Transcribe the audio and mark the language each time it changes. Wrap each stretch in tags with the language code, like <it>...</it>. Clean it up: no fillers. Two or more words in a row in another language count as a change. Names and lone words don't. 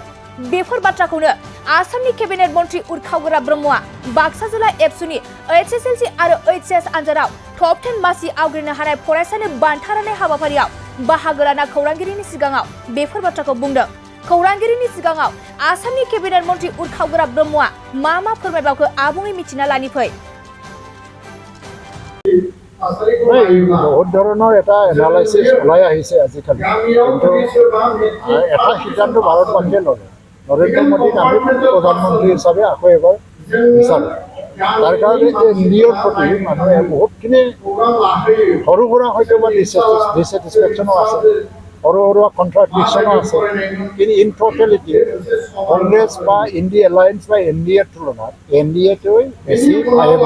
<brx>बेफोर बाथ्राखौनो आसामनि केबिनेट मन्त्रि उर्खावगोरा ब्रह्मआ बाक्सा जिल्ला एबसुनि एचएसएलसि आरो एचएस आनजादाव टप 10 मासि आवग्रिनो हानाय फरायसानो बान्था राननाय हाबाफारियाव बाहागो लाना खौरांगिरिनि सिगाङाव बेफोर बाथ्राखौ बुंदों। खौरांगिरिनि सिगाङाव आसामनि केबिनेट मन्त्रि उर्खावगोरा ब्रह्मआ मा फोरमायबावखो आबुङै मिथिना लानि फै।</brx> <as>बहुत ধৰণৰ এটা এনালাইসিস ওলাই আহিছে আজিকালি, কিন্তু এটা সিদ্ধান্ত ভাৰতবাসীয়ে ল'লে। নৰেন্দ্ৰ মোদীক আমি প্ৰধানমন্ত্ৰী হিচাপে আকৌ এবাৰ বিচাৰোঁ। তাৰ কাৰণে এনডিএৰ প্ৰতি মানুহে বহুতখিনি সৰু সুৰা হয়তো বা ডিছেটিছফেকশ্যনো আছে, সৰু সুৰা কণ্ট্ৰাডিকশ্যনো আছে, কিন্তু</as> <en>in totality</en> <as>কংগ্ৰেছ বা ইণ্ডি এলায়েন্স বা এনডিএৰ তুলনাত এনডিএটোৱে বেছি ভাইবল।</as>